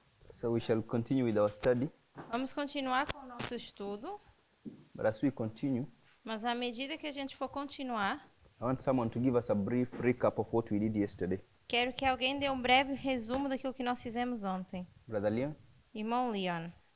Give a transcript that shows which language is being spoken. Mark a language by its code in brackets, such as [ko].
[en] So we shall continue with our study, [pt] Vamos continuar com o nosso estudo, [en] but as we continue, [pt] mas à medida que a gente for continuar, [en] I want someone to give us a brief recap of what we did yesterday. [pt] quero que alguém dê um breve resumo daquilo que nós fizemos ontem. [en] Brother Leon? [pt] Irmão Leon.